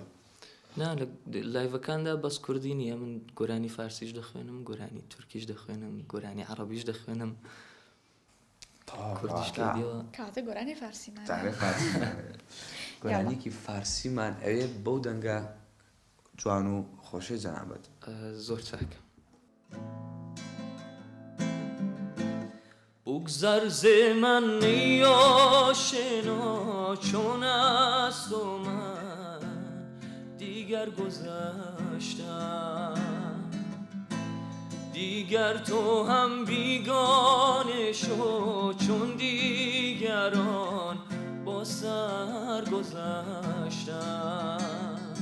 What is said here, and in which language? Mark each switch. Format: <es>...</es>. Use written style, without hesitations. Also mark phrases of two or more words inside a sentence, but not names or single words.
<ckb>نا لە لایڤەکاندا بەس کوردی نییە، من گۆرانی فارسیش دەخوێنم، گۆرانی تورکیش دەخوێنم، گۆرانی عەرەبیش دەخوێنم، کوردیش کردیەوە. کاتە گۆرانی فارسیمان گۆرانیکی فارسیمان ئەوێ بەو دەنگە جوان و خۆشەی جەنابەت زۆر چاکە.</ckb> <fa>بگذر ز من ای آشنا چون از تو من دیگر گذشتم، دیگر تو هم بیگانه شو چون دیگران با سر گذشتم.</fa>